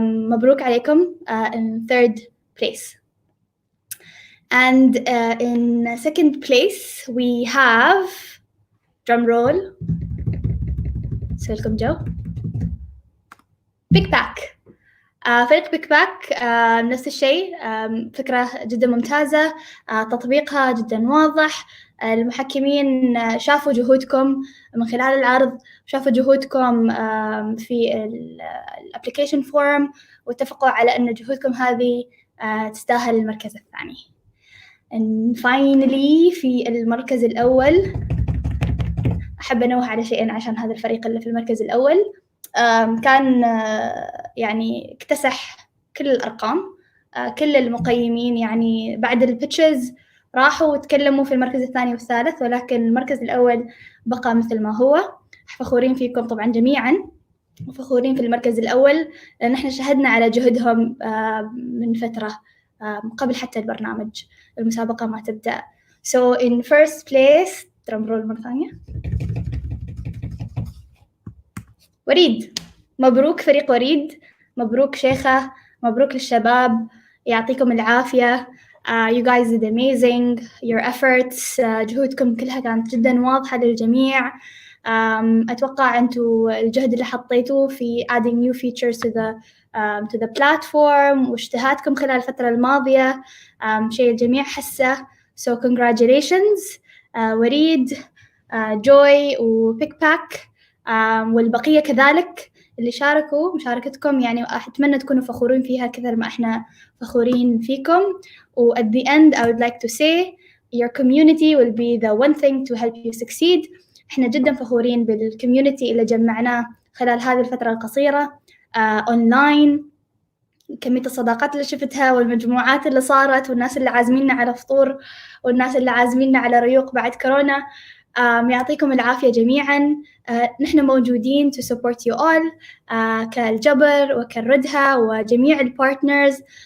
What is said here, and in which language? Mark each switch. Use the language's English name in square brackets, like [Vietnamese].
[Arabic] مبروك عليكم [English] in third place. And in second place we have, drum roll, سلكم جو, Big Pack. [Arabic] فريق بيك باك نفس الشيء، فكرة جدا ممتازة، تطبيقها جدا واضح. المحكمين شافوا جهودكم من خلال العرض، شافوا جهودكم في الابليكيشن فورم، واتفقوا على أن جهودكم هذه تستاهل المركز الثاني. [English] And finally [Arabic] في المركز الأول أحب أنوه على شيئين عشان هذا الفريق اللي في المركز الأول كان يعني اكتسح كل الأرقام. كل المقيمين يعني بعد البيتشز راحوا وتكلموا في المركز الثاني والثالث، ولكن المركز الأول بقى مثل ما هو. فخورين فيكم طبعا جميعا، وفخورين في المركز الأول لأن احنا شهدنا على جهدهم من فترة قبل حتى البرنامج المسابقة ما تبدأ. [English] So in first place drum roll [Arabic] مرة ثانية. وريد، مبروك فريق وريد، مبروك شيخة، مبروك للشباب، يعطيكم العافية. [English] You guys did amazing. Your efforts [Arabic] جهودكم كلها كانت جدا واضحة للجميع. أتوقع أنتوا الجهد اللي حطيتوه في [English] adding new features to the platform [Arabic] واجتهادكم خلال الفترة الماضية شيء الجميع حسه. [English] So congratulations [Arabic] وريد، جوي وبيك باك والبقية كذلك اللي شاركوا. مشاركتكم يعني أتمنى تكونوا فخورين فيها كثر ما إحنا فخورين فيكم. [English] و at the end I would like to say your community will be the one thing to help you succeed. [Arabic] إحنا جدا فخورين بالكوميونتي اللي جمعناه خلال هذه الفترة القصيرة أونلاين. كمية الصداقات اللي شفتها والمجموعات اللي صارت والناس اللي عازميننا على فطور والناس اللي عازميننا على ريوق بعد كورونا. يعطيكم العافية جميعاً. نحن موجودين [English] to support you all [Arabic] كالجبر وكالردها وجميع البارتنرز.